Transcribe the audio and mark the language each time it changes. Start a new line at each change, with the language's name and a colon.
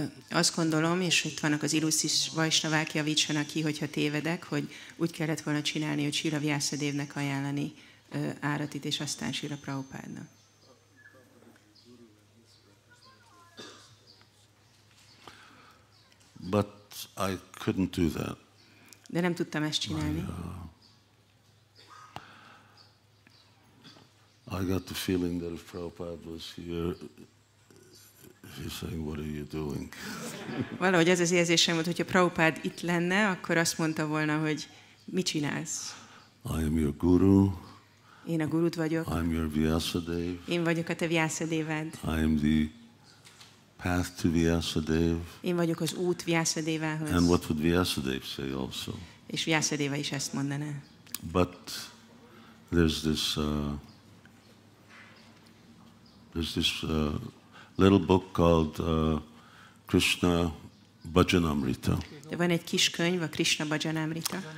Hungarian: Azt gondolom, és itt vannak az illusztris Vaisnavák, javítsanak ki, hogyha tévedek, hogy úgy kellett volna csinálni, hogy Śrīla Vyāsadevnek ajánlani áratit, és aztán Śrīla Prabhupádnak.
English: But I couldn't do that.
Hungarian: De nem tudtam ezt csinálni.
English: I got the feeling that if Prabhupada was here, he's saying, what are you doing?
Hungarian: Valahogy ez az érzésem volt, hogyha Prabhupád itt lenne, akkor azt mondta volna, hogy mit csinálsz?
English: I am your guru.
Hungarian: Én a gurud vagyok.
English: I'm your Vyasadeva.
Hungarian: Én vagyok a te Vyāsadevád.
English: I am the path to Vyasadeva.
Hungarian: Én vagyok az út Vyāsadevához.
English: And what would Vyasadeva say also?
Hungarian: És Vyāsadeva is ezt mondaná.
English: But there's this little book called Krishna Bhajanamrita.
Hungarian: De van egy kis könyv, a Krishna Bhajanamrita.